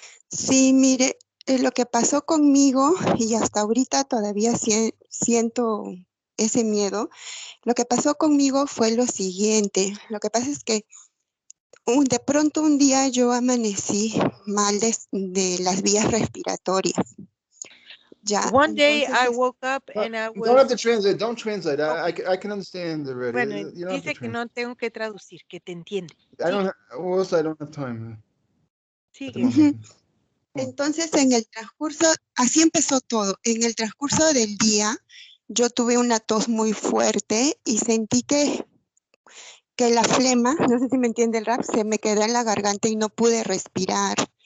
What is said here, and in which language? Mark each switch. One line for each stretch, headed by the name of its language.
Spanish: Sí, mire, lo que pasó conmigo, y hasta ahorita todavía siento ese miedo, lo que pasó conmigo fue lo siguiente. Lo que pasa es que de pronto un día yo amanecí mal de las vías respiratorias. Ya,
English: One day I woke up and I was... Don't have to translate. Don't translate. Okay. I can understand already.
Spanish: Bueno, dice que no tengo que traducir, que te entiende.
English: I don't have time.
Spanish: Sigue. Entonces, en el transcurso, así empezó todo. En el transcurso del día, yo tuve una tos muy fuerte y sentí que la flema, no sé si me entiende el RAP, se me quedó en la garganta y no pude respirar.